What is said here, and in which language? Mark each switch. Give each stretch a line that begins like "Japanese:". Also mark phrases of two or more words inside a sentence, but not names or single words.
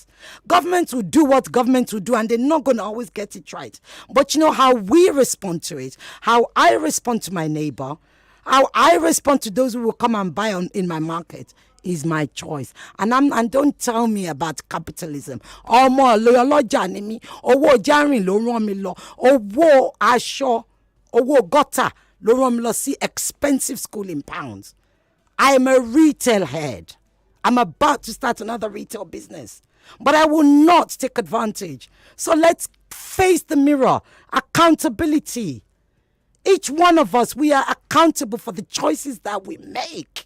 English: Government will do what government will do, and they're not going to always get it right. But you know how we respond to it, how I respond to my neighbor, how I respond to those who will come and buy in my market is my choice. And don't tell me about capitalism.
Yoruba: Owo jarin lo ran mi lo. Owo aṣọ, owo gutter lo ran mi lo sí
English: expensive school in pounds. I am a retail head. I'm about to start another retail business. But I will not take advantage. So let's face the mirror. Accountability. Each one of us, we are accountable for the choices that we make.